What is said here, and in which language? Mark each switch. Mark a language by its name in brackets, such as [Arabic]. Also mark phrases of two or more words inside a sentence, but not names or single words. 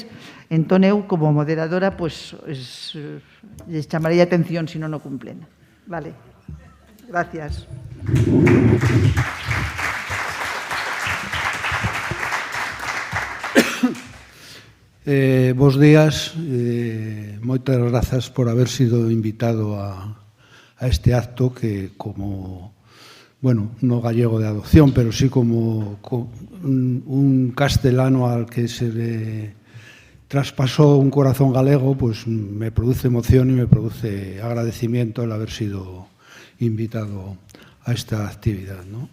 [Galician] Entón, eu, como moderadora, les chamarei a atención se non o cumplen. [Spanish] Vale. Gracias. [Galician] Bos días. Moitas grazas [Spanish] por haber sido invitado a este acto que, como, bueno, no gallego de adopción, pero sí como un castelano al que se le traspasó un corazón galego, pues me produce emoción y me produce agradecimiento el haber sido invitado a esta actividad, ¿no?